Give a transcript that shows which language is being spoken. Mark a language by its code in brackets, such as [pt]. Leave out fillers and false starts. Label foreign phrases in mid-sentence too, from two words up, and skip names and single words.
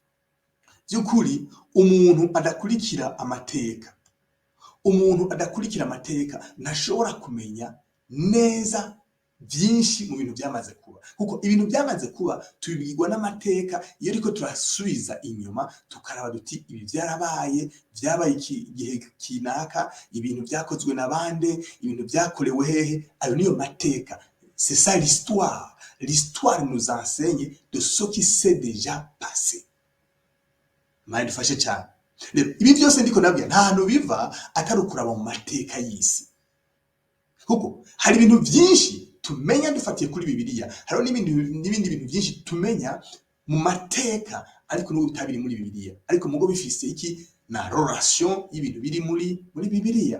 [rn] By'ukuri by'ukuri umuntu adakurikira amateka, umuntu adakurikira amateka ntashobora kumenya neza byinshi mu bintu byamaze kuba, kuko ibintu byamaze kuba tubibwirwa n'amateka. Iyo ariko turasubiza inyuma tukaraba duti ibi byarabaye, byabaye igihe kinaka, ibintu byakozwe na bande, ibintu byakorewe hehe, ayo niyo mateka. [fr] C'est ça l'histoire. L'histoire nous enseigne de ce qui s'est déjà passé. [rn] Mari dufashe cyane. Rero ibi byose ndiko nabwira nta hantu biva atari ukuraba mu mateka y'isi, kuko hari ibintu byinshi tumenya dufatiye kuri Bibiliya, hariho n'ibindi bintu byinshi tumenya mu mateka ariko n'ubu bitabiri muri Bibiliya, ariko mugo bifise iki na relation y'ibintu biri muri Bibiliya.